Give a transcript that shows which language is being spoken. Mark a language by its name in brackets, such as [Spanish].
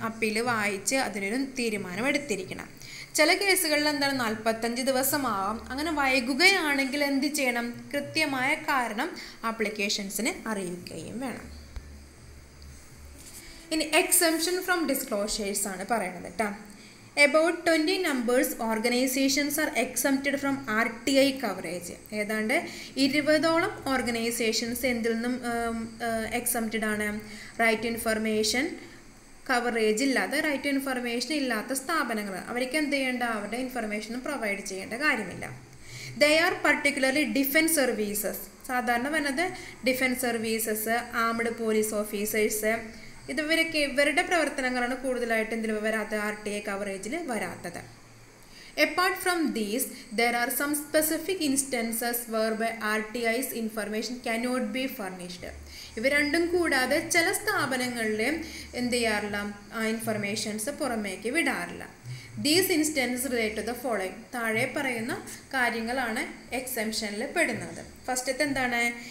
[Malayalam] Appeal വായിച്ച് അതിനൊരു തീരുമാനം എടുത്തിരിക്കണം. ചില കേസുകളിൽ എന്താണ് 45 ദിവസമാവാം. അങ്ങനെ വൈകുകയാണെങ്കിൽ എന്ത് ചെയ്യണം? കൃത്യമായ കാരണം ആപ്ലിക്കേഷൻസിന് അറിയിക്കുകയും വേണം. ഇനി എക്സംഷൻ ഫ്രം ഡിസ്ക്ലോഷേഴ്സ് ആണ് പറയുന്നത് കേട്ടോ. [English] About 20 numbers organizations are exempted from RTI coverage. [Malayalam] ഏതാണ്ട് 20ഓളം ഓർഗനൈസേഷൻസ് എന്തിൽ നിന്നും എക്സംപ്റ്റഡ് ആണ്? റൈറ്റ് ഇൻഫർമേഷൻ കവറേജ് ഇല്ലാത്ത, റൈറ്റ് ടു ഇൻഫർമേഷൻ ഇല്ലാത്ത സ്ഥാപനങ്ങൾ. അവർക്ക് എന്ത് ചെയ്യേണ്ട? അവരുടെ ഇൻഫർമേഷനും പ്രൊവൈഡ് ചെയ്യേണ്ട കാര്യമില്ല. [English] They are particularly defence services. [Malayalam] സാധാരണ വരുന്നത് defence services, armed police officers, ഇവരുടെ പ്രവർത്തനങ്ങളാണ് കൂടുതലായിട്ട് എന്തിൽ വരാത്തത്? RTI കവറേജിൽ വരാത്തത്. [English] Apart from these, there are some specific instances whereby RTI's information cannot be furnished. [Malayalam] ഇവ രണ്ടും കൂടാതെ ചില സ്ഥാപനങ്ങളിൽ എന്ത് ചെയ്യാറില്ല? ആ ഇൻഫർമേഷൻസ് പുറമേക്ക് വിടാറില്ല. [English] These instances relate to the following. [Malayalam] താഴെ പറയുന്ന കാര്യങ്ങളാണ് എക്സംഷനിൽ പെടുന്നത്. ഫസ്റ്റത്തെ എന്താണ്?